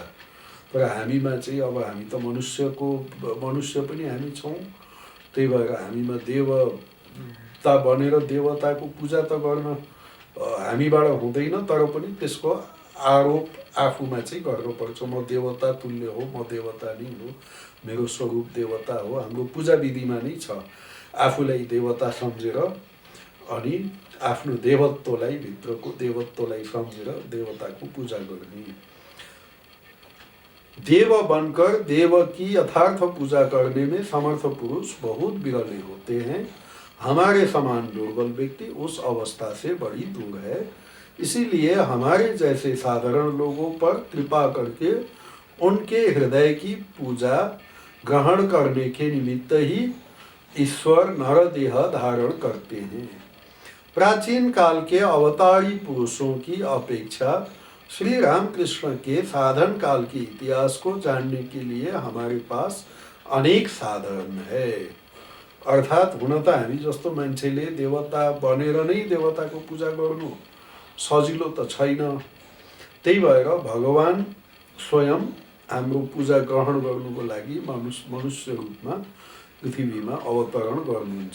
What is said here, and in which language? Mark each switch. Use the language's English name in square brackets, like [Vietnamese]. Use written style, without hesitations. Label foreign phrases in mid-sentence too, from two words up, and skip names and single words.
[Nepali] तर हामीमा चाहिँ अब हामी त मनुष्य पनि हामी छौँ, त्यही भएर हामीमा देवता बनेर देवताको पूजा त गर्न हामीबाट हुँदैन, तर पनि त्यसको आरोप आफूमा चाहिँ गर्नुपर्छ। म देवता तुल्य हो, म देवता नै हो, मेरो स्वरूप देवता हो। हाम्रो पूजा विधिमा नै छ आफूलाई देवता सम्झेर अनि आफ्नो देवत्वलाई, भित्रको देवत्वलाई सम्झेर देवताको पूजा गर्ने। [Hindi] देव बनकर देव की यथार्थ पूजा करने में समर्थ पुरुष बहुत विरले होते हैं। हमारे समान दुर्बल व्यक्ति उस अवस्था से बड़ी दूर है। इसीलिए हमारे जैसे साधारण लोगों पर कृपा करके उनके हृदय की पूजा ग्रहण करने के निमित्त ही ईश्वर नरदेह धारण करते हैं। प्राचीन काल के अवतारी पुरुषों की अपेक्षा श्री रामकृष्ण के साधन काल के इतिहास को जानने के लिए हमारे पास अनेक साधन है। [Nepali] अर्थात हुन त हामी जस्तो मान्छेले देवता बनेर नै देवताको पूजा गर्नु सजिलो त छैन। त्यही भएर भगवान स्वयं हाम्रो पूजा ग्रहण गर्नुको लागि मनुष्य रूपमा पृथ्वीमा अवतरण गर्नुहुन्छ।